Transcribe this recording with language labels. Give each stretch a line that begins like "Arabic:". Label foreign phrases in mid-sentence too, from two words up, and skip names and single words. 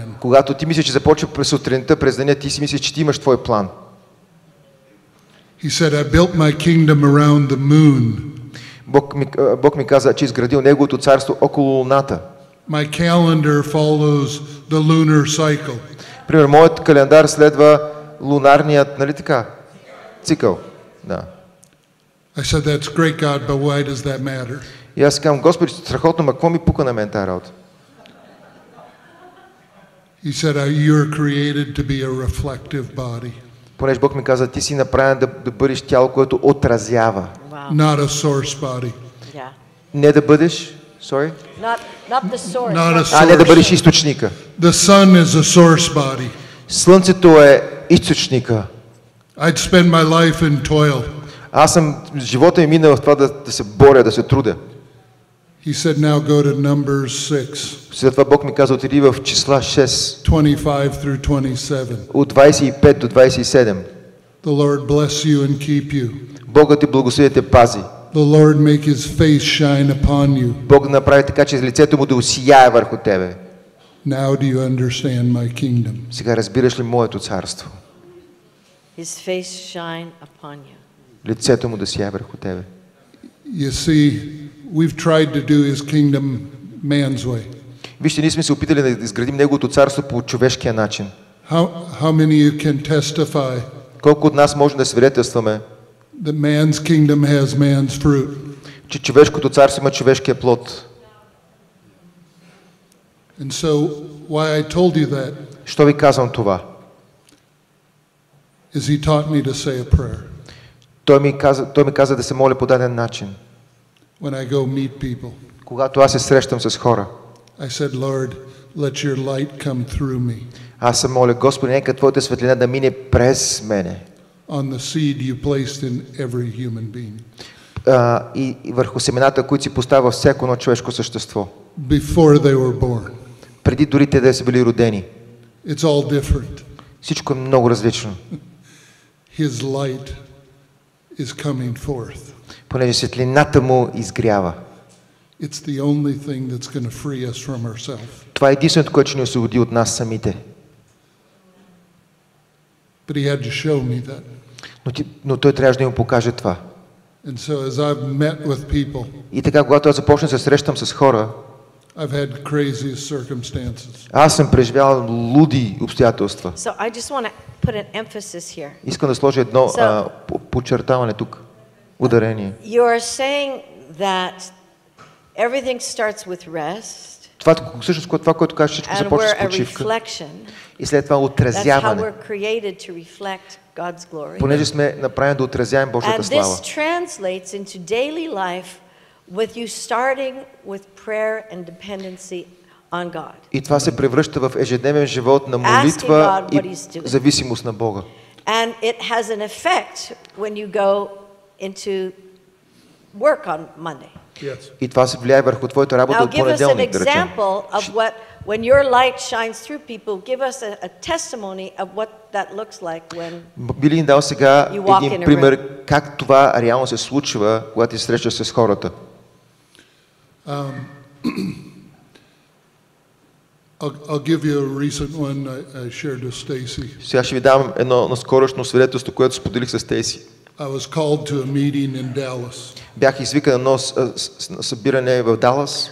Bulgarian: Когато ти мислиш, че започва през сутринта, през деня, ти си мислиш, че ти имаш твой план.
English: He said, I built my kingdom around the moon.
Bulgarian: Бог ми каза, че изградил Неговото царство около луната.
English: My calendar follows the lunar cycle.
Bulgarian: Примерно, моят календар следва лунарният, нали така? Цикъл. Да.
English: I said, that's great, God, but why does that matter?
Bulgarian: И аз казвам, Господи, страхотно, ма какво ми пука на мен тази работа?
English: He said, you're created to be a reflective body.
Bulgarian: Понеже Бог ми каза, ти си направен да бъдеш тяло, което отразява.
English: Wow. Not a source body. Yeah.
Bulgarian: Не да бъдеш,
English: sorry? Not the source. Not a
Bulgarian: Не да
English: source.
Bulgarian: бъдеш източника.
English: The sun is a source body.
Bulgarian: Слънцето е източника.
English: I'd spend my life in toil.
Bulgarian: Живота ми мина в това да се боря, да се трудя.
English: He said, now go to Numbers 6,
Bulgarian: След това Бог ми каза, отиди в числа 6,
English: 25 through 27.
Bulgarian: от 25 до 27.
English: The Lord bless you and keep you.
Bulgarian: Бог ти благослови, те пази.
English: The Lord make his face shine upon you.
Bulgarian: Бог направи така, че лицето му да усияе върху тебе.
English: Now do you understand my kingdom?
Bulgarian: Сега разбираш ли моето царство?
English: His face shine upon you.
Bulgarian: Лицето му да сияе върху тебе.
English: You see, we've tried to do his kingdom man's way.
Bulgarian: Вижте, ние сме се опитали да изградим неговото царство по човешкия начин.
English: How many of you can testify
Bulgarian: Колко от нас може да свидетелстваме,
English: that man's kingdom has man's fruit?
Bulgarian: че човешкото царство има човешкия плод?
English: And so why I told you that
Bulgarian: Що ви казвам това?
English: is he taught me to say a prayer
Bulgarian: Той ми каза да се моля по даден начин.
English: when I go meet people.
Bulgarian: Когато аз се срещам с хора,
English: I said, Lord, let your light come through me
Bulgarian: аз се моля, Господи, нека Твоята светлина да мине през мене
English: on the seed you placed in every human being.
Bulgarian: И върху семената, които си поставя във всяко едно човешко същество.
English: Before they were born.
Bulgarian: Преди дори те да са били родени.
English: It's all different.
Bulgarian: Всичко е много различно.
English: His light is coming forth.
Bulgarian: Понеже светлината му изгрява.
English: It's the only thing that's going to free us from ourselves.
Bulgarian: Това е единственото, което ще ни освободи от нас самите.
English: But he had to show me that.
Bulgarian: Но той трябваше да им покаже това.
English: And so as I've met with people,
Bulgarian: И така, когато аз започна да се срещам с хора,
English: I've had crazy circumstances.
Bulgarian: аз съм преживял луди обстоятелства.
English: So I just want to put an emphasis here.
Bulgarian: Искам да сложа едно подчертаване тук. Ударение.
English: You are saying that everything starts with rest.
Bulgarian: Всъщност това, което кажеш, всичко
English: And
Bulgarian: започва с
English: we're a
Bulgarian: почивка.
English: reflection.
Bulgarian: И след това
English: That's how
Bulgarian: отразяване.
English: we're created to reflect God's glory.
Bulgarian: Понеже сме направени да отразяваме Божията
English: And
Bulgarian: слава.
English: this translates into daily life with you starting with prayer and dependency on God.
Bulgarian: И това се превръща в ежедневен живот на молитва и зависимост на Бога.
English: And it has an effect when you go into work on Monday. Yes.
Bulgarian: И това се влияе върху твоята работа
English: Now
Bulgarian: от
English: give us an
Bulgarian: понеделник, да речем.
English: example of what, when your light shines through people, give us a testimony of what that looks like when
Bulgarian: Би ли ни дал сега
English: You walk in
Bulgarian: един
English: a
Bulgarian: пример как това реално се случва, когато ти се срещаш с хората?
English: I'll give you a recent one I shared with Stacy.
Bulgarian: Сега ще ви дам едно наскорошно свидетелство, което споделих с Стейси.
English: I was called to a meeting in Dallas.
Bulgarian: Бях извикан на едно събиране в Далас.